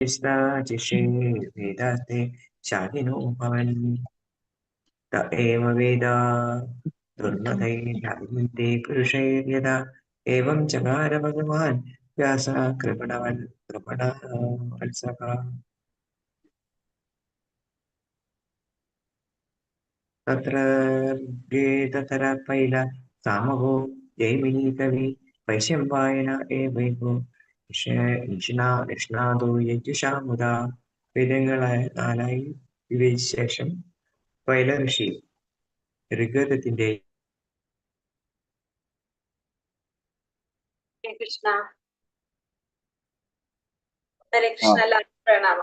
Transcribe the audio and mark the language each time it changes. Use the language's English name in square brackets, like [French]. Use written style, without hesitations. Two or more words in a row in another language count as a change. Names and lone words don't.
[Sanskrit] जिषे वेदास्ते शालिनो भवन् त एव वेद दुर्मतैर्यान्ते पुरुषैर्यदा एवं चकार भगवान् व्यासः कृपणवत्सः तत्र तत्र पैल सामवो जैमिनी कवि वैशम्पायन एवैको നിഷ്ണാദോ യജുഷാമുദ [Malayalam] വേദങ്ങളായ നാലായി വിവേചിച്ച ശേഷം പൈല ഋഷി ഋഗ്വേദത്തിന്റെ [Sanskrit] കൃഷ്ണ ഹരേ കൃഷ്ണ [Malayalam] പ്രണാമം.